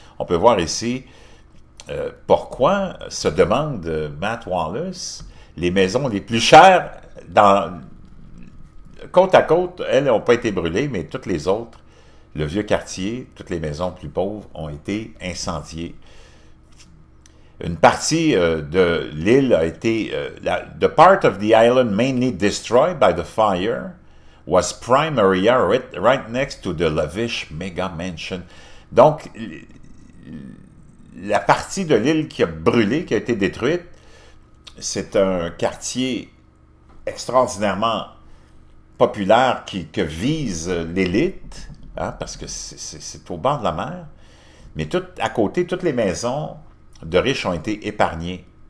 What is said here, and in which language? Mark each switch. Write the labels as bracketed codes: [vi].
[fr] On peut voir ici pourquoi, se demande Matt Wallace, les maisons les plus chères côte à côte, elles n'ont pas été brûlées, mais toutes les autres, le vieux quartier, toutes les maisons plus pauvres ont été incendiées. Une partie de l'île a été... [en] the part of the island mainly destroyed by the fire was prime area right next to the lavish mega mansion. [fr] Donc, la partie de l'île qui a brûlé, qui a été détruite, c'est un quartier extraordinairement populaire que vise l'élite, hein, parce que c'est au bord de la mer, mais tout à côté, toutes les maisons de riches ont été épargnées.